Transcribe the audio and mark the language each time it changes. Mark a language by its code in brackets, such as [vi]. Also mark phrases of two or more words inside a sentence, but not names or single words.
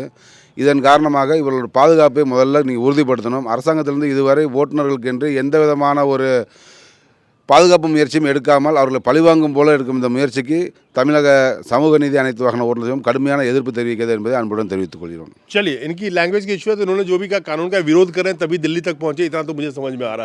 [ta] இதன் காரணமாக இவர்களோட பாதுகாப்பை முதல்ல நீங்கள் உறுதிப்படுத்தணும். அரசாங்கத்திலிருந்து இதுவரை ஓட்டுநர்களுக்கு என்று எந்த விதமான ஒரு பாதுகாப்பு முயற்சியும் எடுக்காமல் அவர்களை பழிவாங்கும் போல இருக்கும் இந்த முயற்சிக்கு தமிழக சமூக நீதி அனைத்து வாகன ஓட்டுநர்களும் கடுமையான எதிர்ப்பு தெரிவிக்கிறது என்பதை அன்புடன் தெரிவித்துக் கொள்கிறோம். [hi] चलिए, इनकी लैंग्वेज की इश्यू है तो उन्होंने जो भी कहा कानून का विरोध कर रहे हैं तभी दिल्ली तक पहुंचे, इतना तो मुझे समझ में आ रहा है।